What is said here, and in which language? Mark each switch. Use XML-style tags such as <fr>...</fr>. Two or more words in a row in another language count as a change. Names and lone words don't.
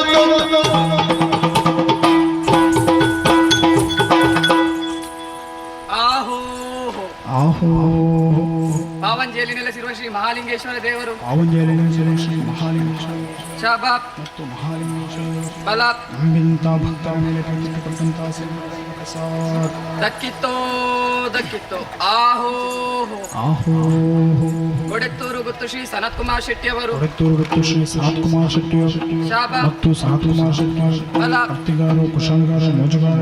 <kn>ಆಹೋ ಆಹೋ ಪಾವಂಜೆಯಲ್ಲಿ ನೆಲೆಸಿರುವ ಶ್ರೀ ಮಹಾಲಿಂಗೇಶ್ವರ ದೇವರು ಪಾವಂಜೆಯಲ್ಲಿ ನೆಲೆಸಿರುವ ಶ್ರೀ ಮಹಾಲಿಂಗೇಶ್ವರ ಶಬಾಬ್ ಮತ್ತು ಮಹಾಲಿಂಗೇಶ್ವರ ಬಲಾತ್ ನಮ್ಮಿಂತ ಭಕ್ತರ ಮೇಲೆ ಪ್ರೀತಿಪಟ್ಟಂತಹ ಪ್ರಸಾದ ದಕ್ಕಿತ್ತೋ ದಕ್ಕಿತ್ತೋ ಆಹೋ ಆಹೋ ಕೊಡೆತ್ತೂರು ಗುತ್ತು ಶ್ರೀ ಸನತ್ ಕುಮಾರ್ ಶೆಟ್ಟಿ ಅವರು ಹೊರತೂರು ಮತ್ತು ಶ್ರೀ ಸನತ್ ಕುಮಾರ್ ಶೆಟ್ಟಿ ಶಾಬಾಬ್ ಮತ್ತು ಸನತ್ ಕುಮಾರ್ ಶೆಟ್ಟಿ ಬಲಾತ್ ಕರ್ತಿಗಾರು ಕುಶಲಗಾರ ಮೋಜುಗಾರ</kn>